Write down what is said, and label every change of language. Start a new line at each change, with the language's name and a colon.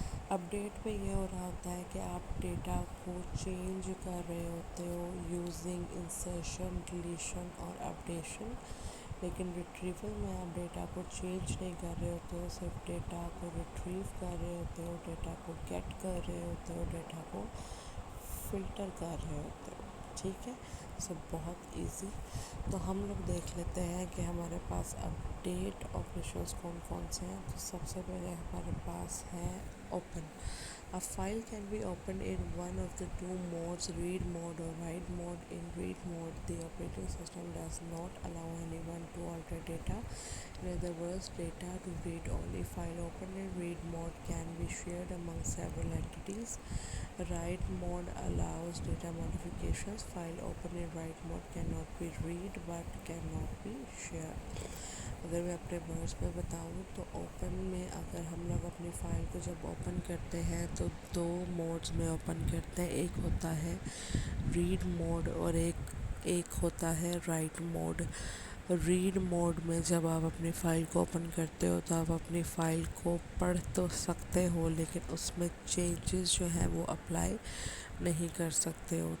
Hindi: Update में ये हो रहा होता है कि आप डेटा को चेंज कर रहे होते हो यूजिंग इंसर्शन, डिलीशन और अपडेशन, लेकिन रिट्रीवल में आप डेटा को चेंज नहीं कर रहे होते हो, सिर्फ डेटा को रिट्रीव कर रहे होते हो, डेटा को गेट कर रहे होते हो, डेटा को फ़िल्टर कर रहे होते हो। ठीक है, सब बहुत इजी। तो हम लोग देख लेते हैं कि हमारे पास अपडेट ऑपरेशंस कौन कौन से हैं। तो सबसे पहले हमारे पास है open.
English: A file can be opened in one of the two modes, read mode or write mode. In read mode, the operating system does not allow anyone to alter data. In other words, data to read only. File opened in read mode can be shared among several entities. Write mode allows data modifications. File opened in write mode cannot be read but cannot be shared.
Hindi: अगर मैं अपने words में बताऊँ तो open में अगर हम लोग अपनी फ़ाइल को जब ओपन करते हैं तो दो मोड्स में ओपन करते हैं, एक होता है रीड मोड और एक होता है राइट मोड। रीड मोड में जब आप अपनी फ़ाइल को ओपन करते हो तो आप अपनी फ़ाइल को पढ़ तो सकते हो, लेकिन उसमें चेंजेस जो हैं वो अप्लाई नहीं कर सकते हो।